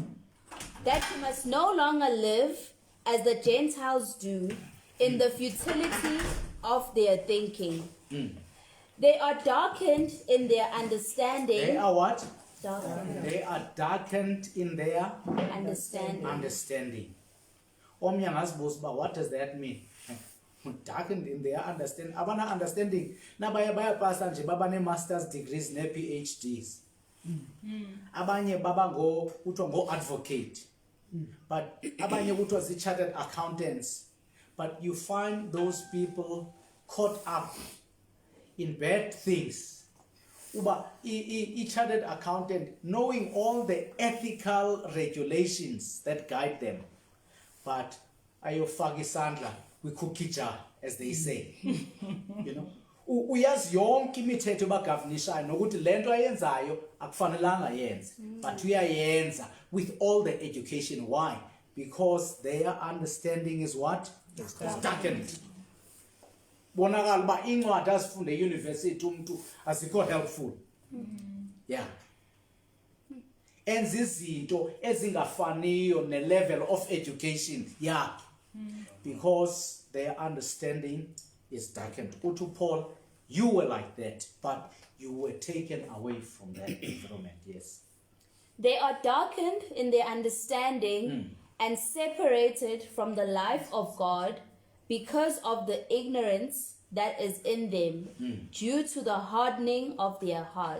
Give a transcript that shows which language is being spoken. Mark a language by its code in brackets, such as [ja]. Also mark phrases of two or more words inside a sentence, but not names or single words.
[en] That you must no longer live as the Gentiles do in the futility of their thinking. They are darkened in their understanding. They are what? Darkened They are darkened in their understanding. understanding. [xh] Omnye angazibuza uba, [en] what does that mean? Darkened in their understanding. [xh] Abana understanding. Nabaya bayapasa nje baba ne- [en] masters degrees [xh] ne-PhDs. Abanye baba kuthiwa ngo-advocate. But abanye kuthiwa zi- [en] chartered accountants. But you find those people caught up in bad things. Uba chartered accountant, knowing all the ethical regulations that guide them, but [xh] ayofaka isandla [en] kwi-cookie jar, as they say. You know, [xh] uyazi yonke imithetho bagovernishayo nokuthi lento ayenzayo akufanelanga yenze, but uyayenza [en] with all the education. Why? Because their understanding is what? It's darkened. [xh] Bonakala uba incwadi azifunde euniversity umuntu azikho helpful. Yeah. Enza izinto ezingafaniyo ne- [en] level of education [xh] yakhe. [en] Because their understanding is darkened. Uthi Paul You were like that, but you were taken away from that environment. Yes. They are darkened in their understanding and separated from the life of God because of the ignorance that is in them due to the hardening of their hearts.